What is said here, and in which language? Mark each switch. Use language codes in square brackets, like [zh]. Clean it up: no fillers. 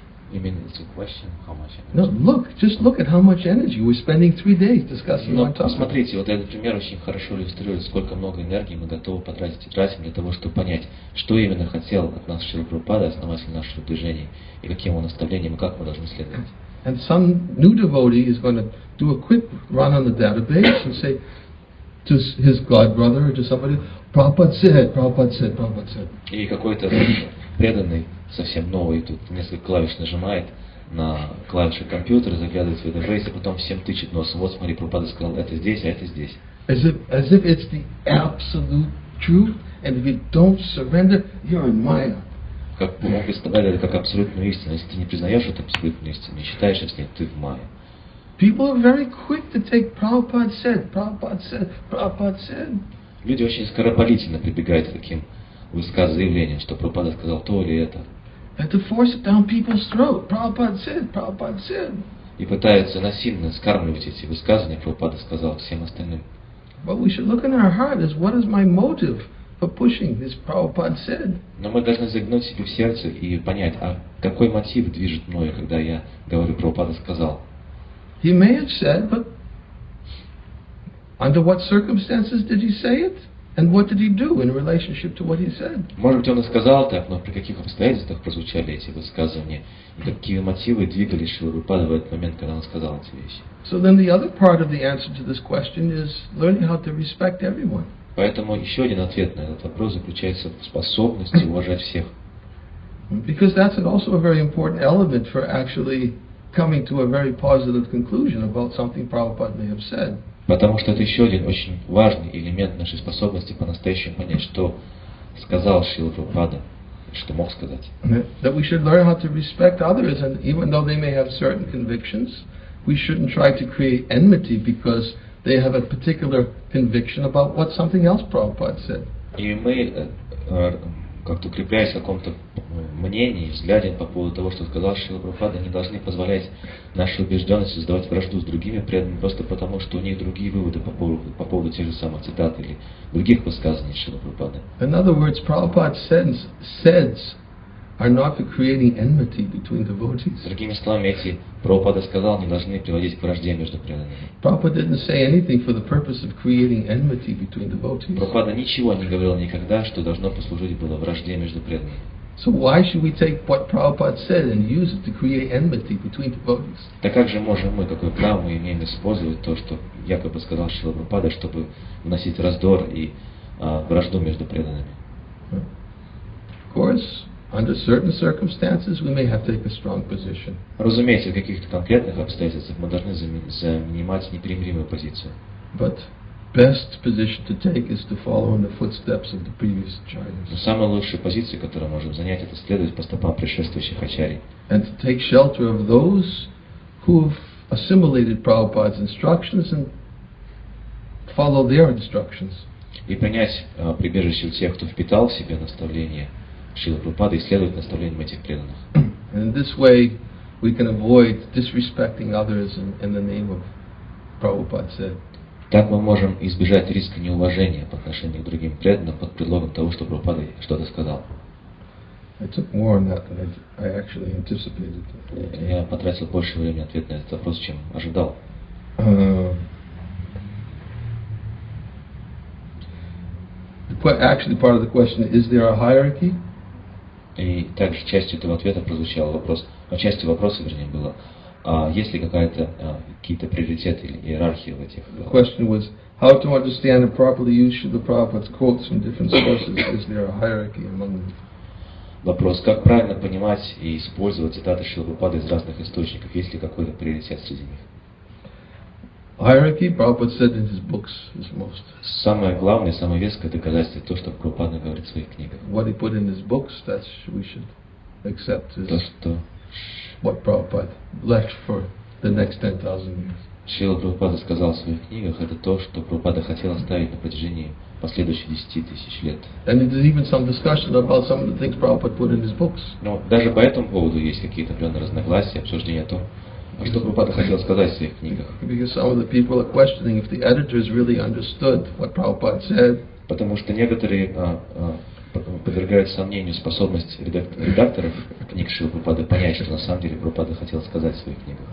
[en] You mean it's a question how much energy? No, just look at how much energy we're spending 3 days discussing one topic. [ru] Посмотрите, вот этот пример очень хорошо иллюстрирует, сколько много энергии мы готовы потратить и тратим для того, чтобы понять, что именно хотел от нас Шрила Прабхупада, основатель нашего движения, и каким его наставлениям, и как мы должны следовать. [en] And some new devotee is going to do a quick run on the database and say to his godbrother or to somebody, Prabhupada said, Prabhupada said, Prabhupada said. [ru] И какой-то преданный, совсем новый, тут несколько клавиш нажимает на клавиши компьютера, заглядывает в database, и потом всем тычет носом. Вот смотри, Прабхупада сказал, это здесь, а это здесь. [en] As if it's the absolute truth, and if you don't surrender, you're in Maya. [ru] Как он представляет это как абсолютную истину. Если ты не признаешь эту абсолютную истину, не считаешь с ней, ты в мае. [en] People are very quick to take Prabhupada said, Prabhupada said, Prabhupada said. [ru] Люди очень скоропалительно прибегают к таким заявлениям, что Прабхупада сказал то или это. [en] And to force it down people's throat, Prabhupada said, Prabhupada said. [ru] И пытаются насильно скармливать эти высказывания, Прабхупада сказал всем остальным. [en] But we should look in our heart as what is my motive for pushing this Prabhupada said. [ru] Но мы должны загнуть себе в сердце и понять, а какой мотив движет мною, когда я говорю, Прабхупада сказал. [en] He may have said, but under what circumstances did he say it? And what did he do in relationship to what he said? [ru] Может быть, он и сказал так, но при каких обстоятельствах прозвучали эти высказывания, и какие мотивы двигали Шрила Прабхупаду в этот момент, когда он сказал эти вещи. [en] So then the other part of the answer to this question is learning how to respect everyone. [ru] Поэтому еще один ответ на этот вопрос заключается в способности уважать всех. [en] Because that's also a very important element for actually coming to a very positive conclusion about something Prabhupada may have said. [ru] Потому что это еще один очень важный элемент нашей способности по-настоящему понять, что сказал Шрила Прабхупада, что мог сказать. [en] That we should learn how to respect others, and even though they may have certain convictions, we shouldn't try to create enmity because they have a particular conviction about what something else Prabhupada said. [ru] И мы, как-то укрепляясь в каком-то мнении, взгляде по поводу того, что сказал Шрила Прабхупада, не должны позволять нашей убежденности создавать вражду с другими преданными, просто потому, что у них другие выводы по поводу тех же самых цитат или других высказываний Шрила Прабхупады. [en] In other words, Prabhupada's says are not for creating enmity between devotees. [ru] Другими словами, эти Прабхупада сказал, не должны приводить к вражде между преданными. [en] Prabhupada didn't say anything for the purpose of creating enmity between devotees. [ru] Прабхупада ничего не говорил никогда, что должно послужить было вражде между преданными. [en] So why should we take what Prabhupada said and use it to create enmity between devotees? [ru] Так как же можем мы, какое право мы имеем использовать то, что якобы сказал Шрила Прабхупада, чтобы вносить раздор и вражду между преданными? [en] Of course, under certain circumstances, we may have to take a strong position. [ru] Разумеется, в каких-то конкретных обстоятельствах мы должны занимать непримиримую позицию. [en] But best position to take is to follow in the footsteps of the previous acharyas. [ru] Но самая лучшая позиция, которую мы можем занять, это следовать по стопам предшествующих ачарий. [en] And to take shelter of those who have assimilated Prabhupada's instructions and follow their instructions. [ru] И принять прибежище у тех, кто впитал в себе наставления Шрилы Прабхупады, и следовать наставлениям этих преданных. [en] And in this way, we can avoid disrespecting others in the name of Prabhupada said. [ru] Так мы можем избежать риска неуважения по отношению к другим преданным под предлогом того, что Прабхупада что-то сказал. [en] I took more on that than I actually anticipated. [ru] Я потратил больше времени на ответ на этот вопрос, чем ожидал. [en] Actually, part of the question is there a hierarchy? [ru] И также частью этого ответа прозвучал вопрос, частью вопроса, вернее, было, есть ли какие-то приоритеты или иерархия в этих? [en] The question was how to understand and properly use Srila Prabhupada's quotes from different sources. Is there a hierarchy among them? [ru] Вопрос, как правильно понимать и использовать цитаты Шрилы Прабхупады из разных источников, есть ли какой-то приоритет среди них? [en] Hierarchy, Prabhupada said in his books, is most. [ru] Самое главное, самое веское доказательство то, что Прабхупада говорит в своих книгах. [en] What he put in his books, that we should accept as [ru] То, что [en] what Prabhupada left for the next 10,000 years. [ru] Шрила Прабхупада сказал в своих книгах, это то, что Прабхупада хотел оставить на протяжении последующих 10 тысяч лет. [en] And there's even some discussion about some of the things Prabhupada put in his books. [ru] Но даже по этому поводу есть какие-то определенные разногласия, обсуждения о том, что Прабхупада хотел сказать в своих книгах. [en] Because some of the people are questioning if the editors really understood what Prabhupada said. [ru] Потому что некоторые подвергают сомнению способность редакторов книг Шрилы Прабхупады понять, что на самом деле Прабхупада хотел сказать в своих книгах.